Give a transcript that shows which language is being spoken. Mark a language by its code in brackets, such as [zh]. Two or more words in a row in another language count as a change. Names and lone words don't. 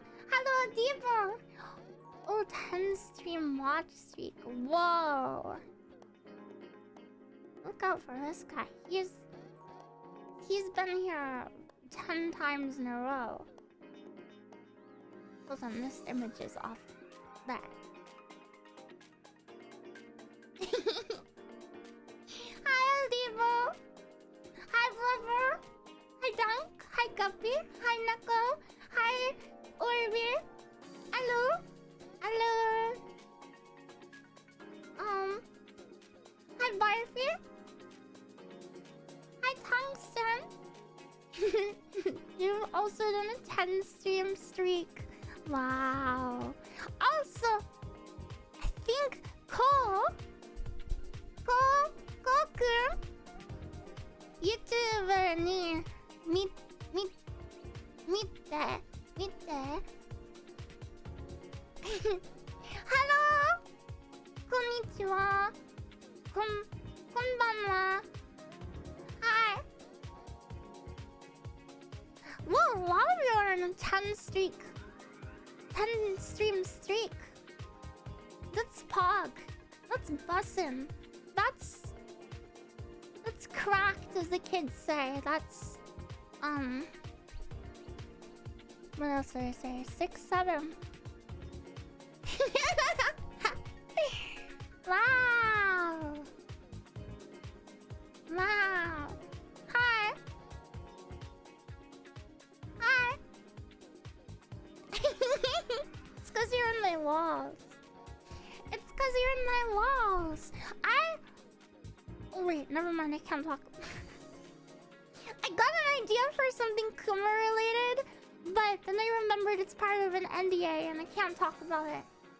[en] Hello, Devo. Oh, 10 stream watch streak. Whoa. Look out for this guy. He's been here 10 times in a row. Hold on, this image is off. There. Hi, Devo. Hi, Flubber. Hi, Dunk. Hi, Guppy. Hi, Knuckle. Hi, Orby. Hello. Hello. Hi, Barfy. Hi, Tungsten. You've also done a 10 stream streak. Wow. Also, I think Goku YouTuber [ja] ni mitte. [en] Hello. Konnichiwa. Konbanwa. Hi. Whoa, a lot of you are on a 10 streak. 10 stream streak. That's pog. That's bussin'. That's cracked, as the kids say. That's what else did I say? 6, 7. Wow. Wow. Hi. Hi. It's because you're in my walls. It's because you're in my walls. Oh, wait, never mind. I can't talk. I got an idea for something Kuma related, but then I remembered it's part of an NDA and I can't talk about it.